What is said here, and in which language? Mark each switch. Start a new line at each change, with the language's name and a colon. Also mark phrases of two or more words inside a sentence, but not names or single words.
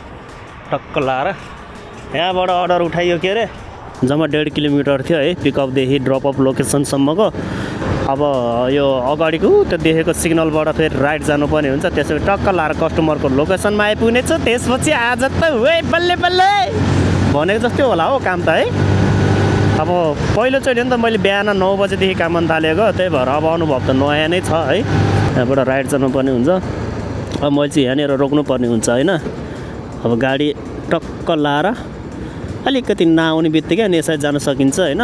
Nepali: टक्क लाएर यहाँबाट अर्डर उठाइयो के अरे, जम्मा 1.5 किलोमिटर थियो है पिकअपदेखि ड्रपअप लोकेसनसम्मको। अब यो अगाडिको त्यो देखेको सिग्नलबाट फेरि राइट जानुपर्ने हुन्छ, त्यसपछि टक्क लाएर कस्टमरको लोकेसनमा आइपुग्ने छु। त्यसपछि आज त वे बल्ले बल्ले भनेको जस्तै होला हो काम त है। अब पहिलोचोटि नि त मैले बिहान 9 बजेदेखि काम गर्न थालेको, त्यही भएर अब अनुभव त नयाँ नै छ है। यहाँबाट राइट जानुपर्ने हुन्छ। अब मैले चाहिँ यहाँनिर रोक्नुपर्ने हुन्छ होइन। अब गाडी टक्क लाएर अलिकति नआउने बित्तिकै अनि यसरी जान सकिन्छ होइन।